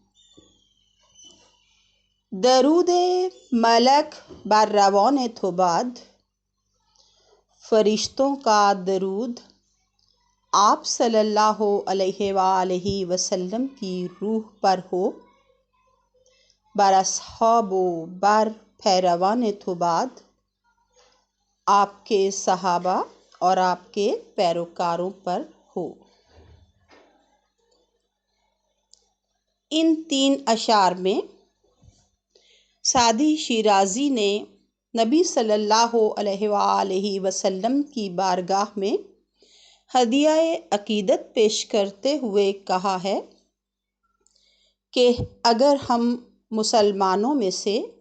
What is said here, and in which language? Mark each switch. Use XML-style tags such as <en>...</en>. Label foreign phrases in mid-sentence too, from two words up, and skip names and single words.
<fa>درود ملک بر روان تو باد،</fa> <ur>فرشتوں کا درود آپ</ur> <ar>صلی اللہ علیہ وآلہ وسلم</ar> <ur>کی روح پر ہو،</ur> <fa>بر اصحاب و بر پیروان تو بعد،</fa> <ur>آپ کے صحابہ اور آپ کے پیروکاروں پر ہو۔ ان تین اشعار میں سعدی شیرازی نے نبی</ur> <ar>صلی اللہ علیہ وآلہ وسلم</ar> <ur>کی بارگاہ میں ہدیہ عقیدت پیش کرتے ہوئے کہا ہے کہ اگر ہم مسلمانوں میں سے</ur>